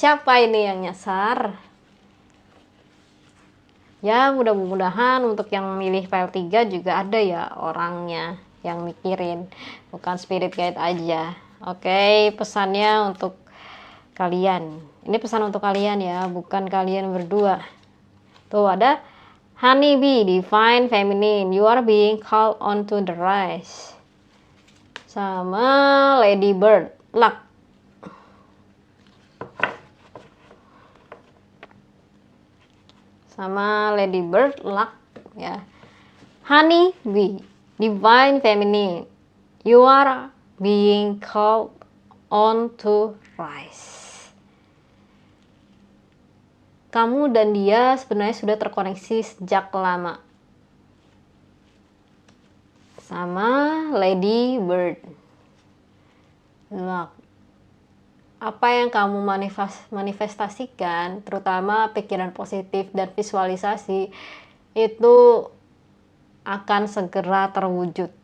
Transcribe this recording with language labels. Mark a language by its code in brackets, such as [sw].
[id] Siapa ini yang nyasar? Ya mudah-mudahan untuk yang milih PL3 juga ada ya orangnya yang mikirin, bukan spirit guide aja. Oke, pesannya untuk kalian. Ini pesan untuk kalian ya, bukan kalian berdua. Tuh ada [en] Honeybee, Divine Feminine, you are being called on to the rise. [id] Sama Lady Bird, Luck. Sama [en] Lady Bird, Luck ya. Honey Bee, Divine Feminine, you are being called on to rise. [id] Kamu dan dia sebenarnya sudah terkoneksi sejak lama. Sama Lady Bird, Luck. Apa yang kamu manifestasikan, terutama pikiran positif dan visualisasi, itu akan segera terwujud.